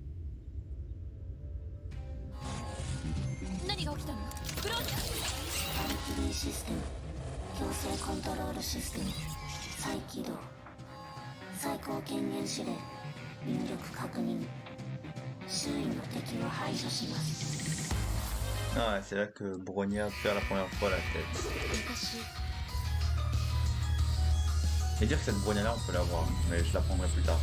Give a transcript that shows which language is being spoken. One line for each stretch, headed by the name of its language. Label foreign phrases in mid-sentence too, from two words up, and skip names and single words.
Japanese: 何が起きたの？ブローニャ。アルキリーシステム、強制コントロールシステム再起動。最高権限指令、入力確認。周囲の敵を排除します。
French: Ah, c'est là que Bronya perd la première fois la tête. Et dire que cette Bronya là on peut l'avoir, mais je la prendrai plus tard.